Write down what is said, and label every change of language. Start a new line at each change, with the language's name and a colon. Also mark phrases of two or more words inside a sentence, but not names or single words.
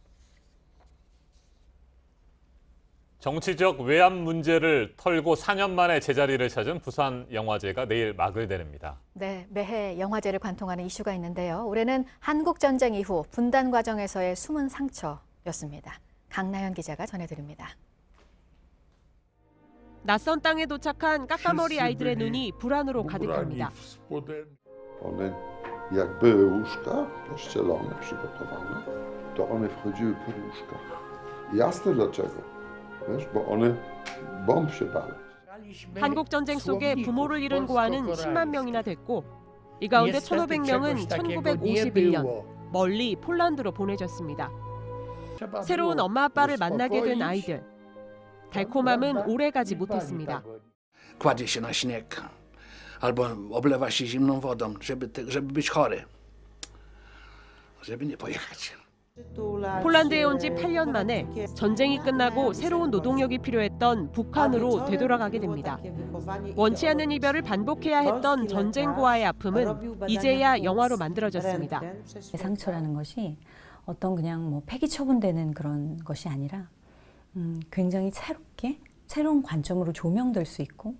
Korean: 정치적 외압 문제를 털고 4년 만에 제자리를 찾은 부산영화제가 내일 막을 내립니다. 네, 매해 영화제를 관통하는 이슈가 있는데요. 올해는 한국전쟁 이후 분단 과정에서의 숨은 상처였습니다. 강나연 기자가 전해드립니다. 낯선 땅에 도착한 까까머리 아이들의 눈이 불안으로 가득합니다.
Polish: On est jakby łóżka pościelone przygotowane, to one wchodziły pod łóżka. Jasne dlaczego? Wiesz, bo one bomb się bały.
Korean: 한국 전쟁 속에 부모를 잃은 고아는 10만 명이나 됐고 이 가운데 1,500명은 1951년 멀리 폴란드로 보내졌습니다. 새로운 엄마 아빠를 만나게 된 아이들. 달콤함은 오래가지 못했습니다.
Polish: Kładzie się na śnieg albo oblewa się zimną wodą, żeby być chory, żeby nie pojechać.
Korean: 폴란드에 온 지 8년 만에 전쟁이 끝나고 새로운 노동력이 필요했던 북한으로 되돌아가게 됩니다. 원치 않는 이별을 반복해야 했던 전쟁 고아의 아픔은 이제야 영화로 만들어졌습니다. 상처라는 것이 어떤 그냥 뭐 폐기 처분되는 그런 것이 아니라 굉장히 새로운 관점으로 조명될 수 있고.